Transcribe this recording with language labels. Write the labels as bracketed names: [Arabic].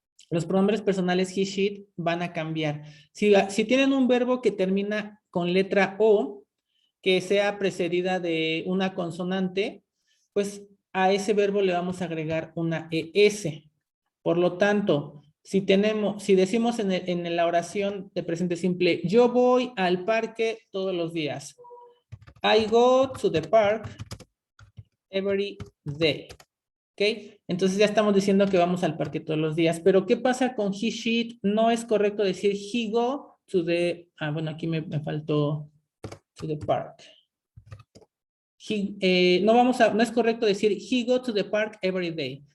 [Spanish] Los pronombres personales [English] he, she, it [Spanish] van a cambiar. Si tienen un verbo que termina con letra O, que sea precedida de una consonante, pues a ese verbo le vamos a agregar una ES. Por lo tanto, si decimos en la oración de presente simple, yo voy al parque todos los días. [English] I go to the park every day. [Spanish] ¿Ok? Entonces ya estamos diciendo que vamos al parque todos los días. Pero ¿qué pasa con [English] he, she, it? [Spanish] No es correcto decir [English] he go to the... [Spanish] bueno, aquí me faltó [English] to the park. [Spanish] No es correcto decir [English] he go to the park every day.